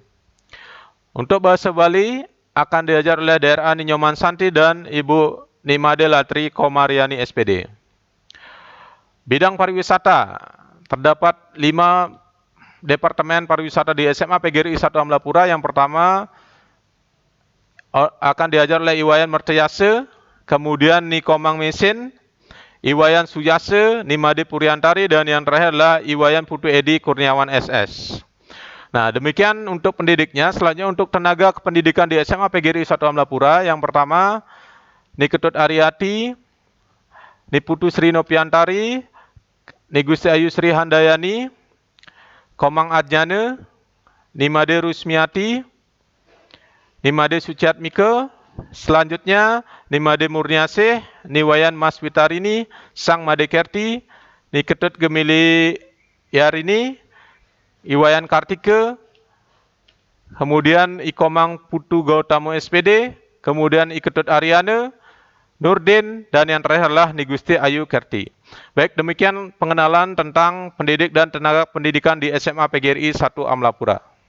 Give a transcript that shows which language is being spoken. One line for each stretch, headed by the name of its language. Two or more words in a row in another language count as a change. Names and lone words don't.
Indonesian: Untuk bahasa Bali akan diajar oleh DRA Ninyoman Santi dan Ibu Nimade Latri Komariani SPD. Bidang pariwisata, terdapat 5 departemen pariwisata di SMA PGRI 1 Amlapura. Yang pertama akan diajar oleh Iwayan Mertayase, kemudian Nikomang Mesin, Iwayan Suyase, Nimade Puriantari, dan yang terakhir adalah Iwayan Putu Edi Kurniawan SS. Nah, demikian untuk pendidiknya. Selanjutnya untuk tenaga kependidikan di SMA PGRI 1 Amlapura, yang pertama Niketut Ariati, Niputu Sri Nopiantari, Nigusti Ayu Sri Handayani, Komang Adjane, Nimade Rusmiati, Nimade Suciatmike, Selanjutnya, Nimade Murniasih, Niwayan Mas Witarini, Sang Madekerti, Niketut Gemili Yarini, Iwayan Kartike, kemudian Ikomang Putu Gautamo SPD, kemudian Iketut Ariane, Nurdin, dan yang terakhir adalah Nigusti Ayu Kerti. Baik, demikian pengenalan tentang pendidik dan tenaga pendidikan di SMA PGRI 1 Amlapura.